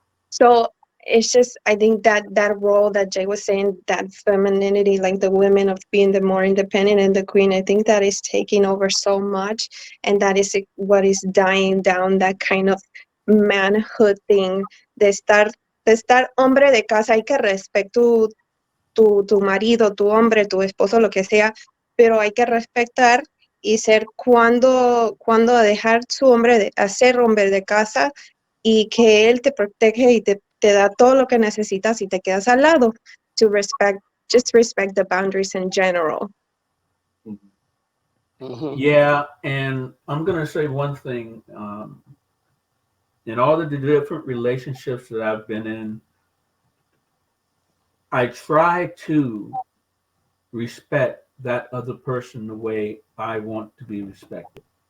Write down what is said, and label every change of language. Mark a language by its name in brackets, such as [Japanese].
[English] So it's just, I think that that role that Jay was saying, that femininity, like the women of being the more independent and the queen, I think that is taking over so much, and that is what is dying down, that kind of manhood thing [Spanish] de estar hombre de casa. Hay que respetar tu marido, tu hombre, tu esposo, lo que sea, pero hay que respetar y ser cuando dejar su hombre a ser hombre de casa, y que él te protege y te da todo lo que necesitas y te quedas al lado. [English] To respect, just respect the boundaries in general. Mhm. Yeah, and I'm going to say one thing. In all of the different relationships that I've been in, I try to respect that other person the way I want to be respected.